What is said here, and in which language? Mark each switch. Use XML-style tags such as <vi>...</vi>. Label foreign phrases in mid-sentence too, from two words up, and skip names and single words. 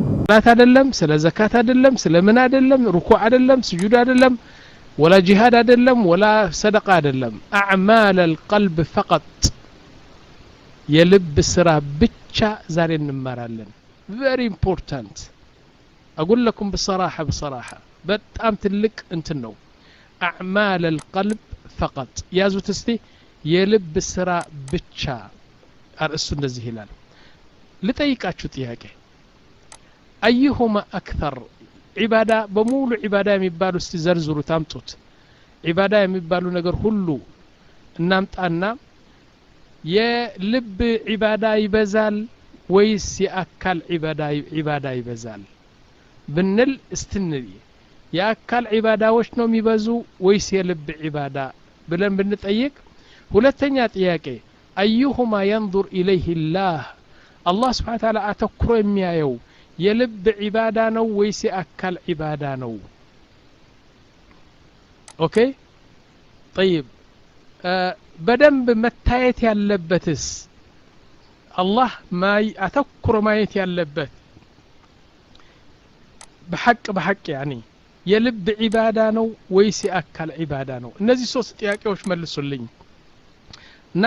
<am>ላት አይደለም ስለ ዘካት አይደለም ስለ ምን አይደለም ሩኩዕ አይደለም ስጁድ አይደለም</am> <ar>ولا جهاد</ar> <am>አይደለም</am> <ar>ولا صدقه</ar> <am>አይደለም</am> <ar>اعمال القلب فقط</ar> <am>የልብ ስራ ብቻ ዛሬ እንማራለን</am> <en>very important</en> <ar>اقول لكم بصراحه</ar> <am>በጣም ትልቅ እንትን ነው</am> <ar>اعمال القلب فقط</ar> <am>ያዙት እስቲ የልብ ስራ ብቻ አርዕሱ እንደዚህ ይላል ልጠይቃችሁ ጥያቄ</am> <ar>ايهما اكثر عباده</ar> <am>በሙሉ عباده የሚባሉ እስቲ ዘርዝሩ ታምጡት عباده የሚባሉ ነገር ሁሉ እናምጣና የልብ عباده ይበዛል ወይስ የአካል عباده ይበዛል ብንል እስትንል የአካል عبادهዎች ነው የሚበዙ ወይስ የልብ عباده ብለን ብንጠይቅ ሁለተኛ ጥያቄ</am> <ar>ايهما ينظر اليه الله سبحانه وتعالى</ar> <am>አተኩሮ የሚያየው የልብ عباده ነው ወይስ የአካል عباده ነው ኦኬ طيب በደንብ መታየት ያለበትስ አላህ አተኩሮ ማየት ያለበት በሐቅ يعني የልብ عباده ነው ወይስ የአካል عباده ነው እነዚህ ሶስት ጥያቄዎች መልሱልኝ እና</am>